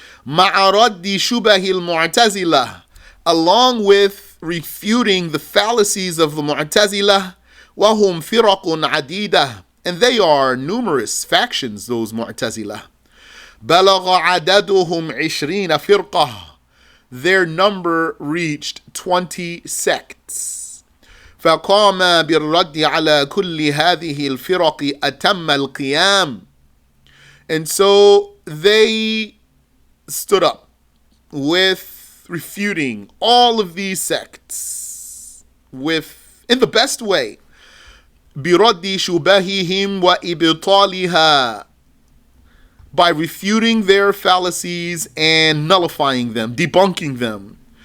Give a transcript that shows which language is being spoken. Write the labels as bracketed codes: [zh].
[ar] مع رد شبه المعتزلة, [en] along with refuting the fallacies of the Mu'tazila. [ar] وهم فرق عديدة, [en] and they are numerous factions, those Mu'tazila. [ar] بلغ عددهم 20 فرقة. [en] Their number reached 20 sects. [ar] فقام بالرد على كل هذه الفرق أتم القيام. [en] And so they stood up with refuting all of these sects in the best way. [ar] برد شبههم وإبطالها, [en] by refuting their fallacies and nullifying them, debunking them.